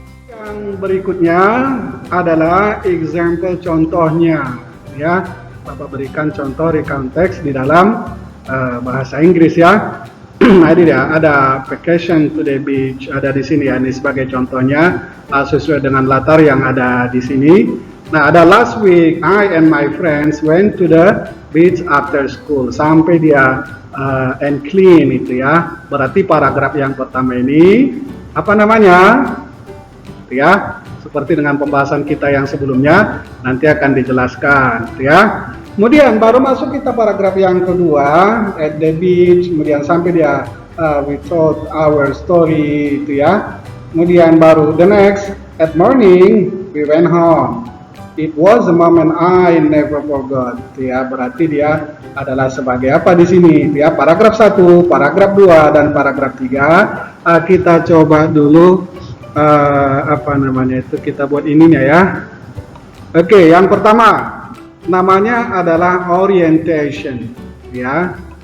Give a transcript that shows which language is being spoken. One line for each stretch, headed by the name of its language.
Indonesian: Yang berikutnya adalah example contohnya, ya. Bapak berikan contoh recount text di dalam bahasa Inggris ya. Nah, ini dia, ada
English: vacation to the beach,
Indonesian: ada di sini ya, ini sebagai contohnya sesuai dengan latar yang ada di sini. Nah, ada
English: last week I and my friends went to the beach after school,
Indonesian: sampai dia
English: and clean,
Indonesian: itu ya. Berarti paragraf yang pertama ini apa namanya? Itu ya, seperti dengan pembahasan kita yang sebelumnya nanti akan dijelaskan, itu ya. Kemudian baru masuk kita paragraf yang kedua,
English: at the beach,
Indonesian: kemudian sampai dia
English: we told our story,
Indonesian: itu ya. Kemudian baru
English: the next, at morning we went home. It was a moment I never forgot,
Indonesian: itu ya. Berarti dia adalah sebagai apa di sini, itu ya. Paragraf 1, paragraf 2 dan paragraf 3. Kita coba dulu apa namanya itu, kita buat ininya ya. Oke, yang pertama namanya adalah orientation, ya.